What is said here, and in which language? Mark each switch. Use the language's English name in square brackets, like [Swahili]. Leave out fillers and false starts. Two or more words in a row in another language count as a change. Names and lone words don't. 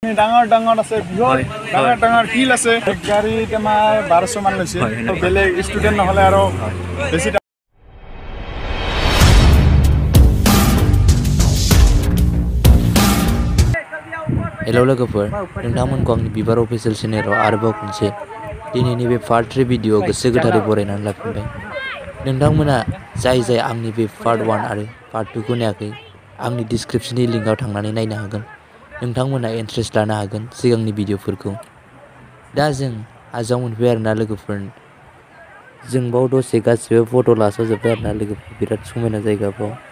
[Assamese] ডাঙৰ আছে বিহৰ ডাঙৰ হিল আছে গাড়ী তোমাৰ 1200 মান লৈছে বেলেগ ষ্টুডেন্ট নহলে আৰু বেছি [Bodo] हेलो लोगोफोर नोंथांमोनखौ आंनि बिबार [English] official channel [Bodo] आरोबाव खनसे दिनैनि बे [English] part 3 video [Bodo] गोसो गोथारै बरायनानै लाफिनबाय नोंथांमोना जाय आंनि बे पार्ट 1 आरो पार्ट 2 खौ नायाखै आंनि डिस्क्रिप्शननि लिंकआव थांनानै नायनो हागोन नोंथांमोना इन्ट्रेस्ट लानो हागोन सिगांनि भिडिअफोरखौ दा जों हाजोआव मोनफैबाय आरोना लोगोफोर जों बाव दसे गासिबो फट' लास'जोब्बाय आरोना लोगोफोर बिराद समायना जायगा बाव